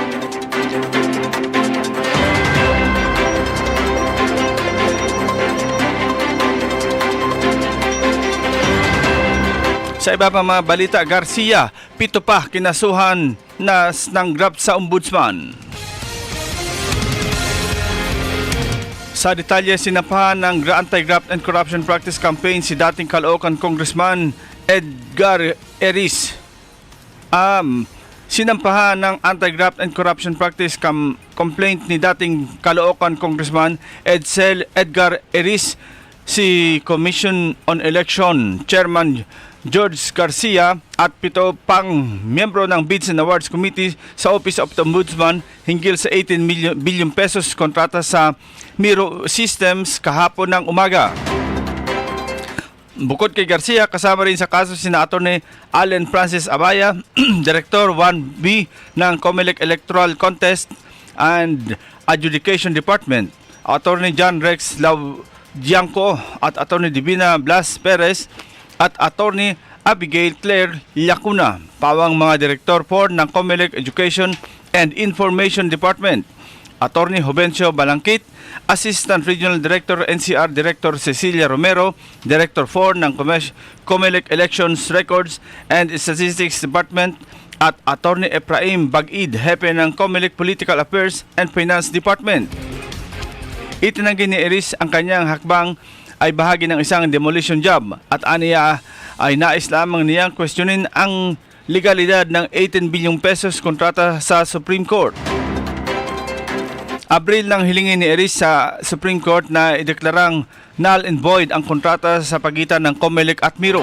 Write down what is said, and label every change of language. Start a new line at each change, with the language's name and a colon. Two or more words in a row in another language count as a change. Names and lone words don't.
Filipino: Sa iba pa mga balita, Garcia, 7 pa kinasuhan ng graft sa ombudsman. Sa detalye, sinampahan ng Anti-Graft and Corruption Practice Campaign si dating Caloocan Congressman Edgar Eris. Sinampahan ng Anti-Graft and Corruption Practice complaint ni dating Caloocan Congressman Edgar Eris si Commission on Election Chairman George Garcia at 7 pang miyembro ng Bids and Awards Committee sa Office of the Ombudsman hinggil sa 18 billion pesos kontrata sa Miro Systems kahapon ng umaga. Bukod kay Garcia, kasama rin sa kaso sina Atty. Allen Francis Abaya, Director 1B ng COMELEC Electoral Contest and Adjudication Department, Atty. John Rex Laudianco at Atty. Divina Blas Perez at Atty. Abigail Claire Lacuna, pawang mga Director 4 ng COMELEC Education and Information Department, Atty. Jovencio Balangkit, Assistant Regional Director NCR Director Cecilia Romero, Director 4 ng COMELEC Elections Records and Statistics Department at Atty. Efraim Bagid, Hepe ng COMELEC Political Affairs and Finance Department. Itinanggi ni Iris ang kanyang hakbang ay bahagi ng isang
English: demolition job
Filipino: at aniya ay nais lamang niyang questionin ang legalidad ng 18 bilyong pesos kontrata sa Supreme Court. Abril nang hilingin ni Iris sa Supreme Court na ideklarang
English: null and void
Filipino: ang kontrata sa pagitan ng COMELEC at Miro.